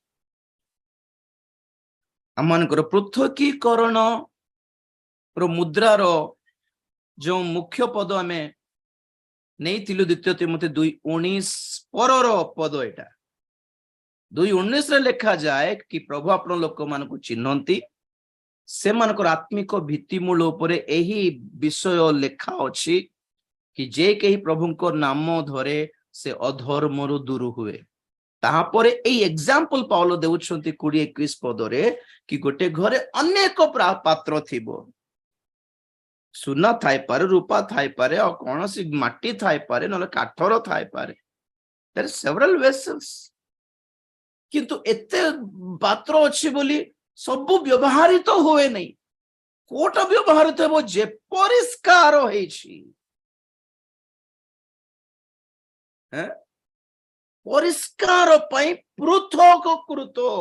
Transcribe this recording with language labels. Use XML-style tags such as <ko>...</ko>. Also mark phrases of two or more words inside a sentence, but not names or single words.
<or>ଆମମାନଙ୍କର ପୃଥକୀକରଣ ମୁଦ୍ରାର ଯୋଉ ମୁଖ୍ୟ ପଦ ଆମେ ନେଇଥିଲୁ 2 ତିମୋଥୀ 2:19 ପରର ପଦ, ଏଇଟା 2:19ରେ ଲେଖାଯାଏ କି ପ୍ରଭୁ ଆପଣ ଲୋକମାନଙ୍କୁ ଚିହ୍ନନ୍ତି, ସେମାନଙ୍କର ଆତ୍ମିକ ଭିତ୍ତିମୂଳ ଉପରେ ଏହି ବିଷୟ ଲେଖା ଅଛି କି ଯେ କେହି ପ୍ରଭୁଙ୍କ ନାମ ଧରେ ସେ ଅଧର୍ମରୁ ଦୂର ହୁଏ। ତାପରେ ଏଇ ଏକ୍ସାମ୍ପଲ ପାଉଲ ଦେଉଛନ୍ତି 20-21 ପଦରେ କି ଗୋଟେ ଘରେ ଅନେକ ପାତ୍ର ଥିବ। ସୁନା ଥାଇପାରେ, ରୂପା ଥାଇପାରେ, ଆଉ କୌଣସି ମାଟି ଥାଇପାରେ, ନହେଲେ କାଠର ଥାଇପାରେ।</or> <en>There are several vessels.</en> <or>କିନ୍ତୁ ଏତେ ପାତ୍ର ଅଛି ବୋଲି ସବୁ ବ୍ୟବହାରିତ ହୁଏ ନାହିଁ। କୋଉଟା ବ୍ୟବହାରିତ ହେବ? ଯେ ପରିଷ୍କାର ହେଇଛି, ପରିଷ୍କାର ପାଇଁ ପୃଥକୀକୃତ।</or>